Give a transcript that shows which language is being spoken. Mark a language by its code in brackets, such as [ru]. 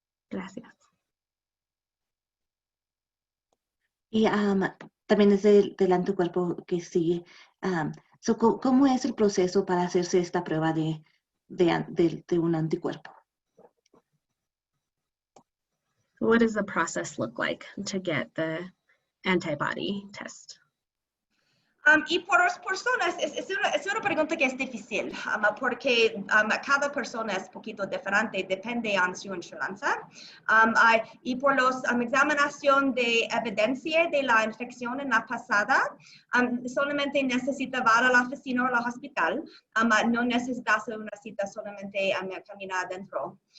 [es] Gracias. Y también es del anticuerpo que sigue. ¿Cómo es el proceso para hacerse esta prueba de un anticuerpo? [en] What does the process look like to get the antibody test? [es] Y por las personas, es una pregunta que es difícil, porque cada persona es un poquito diferente, depende de su insurance. Y por la examinación de evidencia de la infección en la pasada, solamente necesita ir a la oficina o al hospital, no necesita hacer una cita, solamente caminar adentro.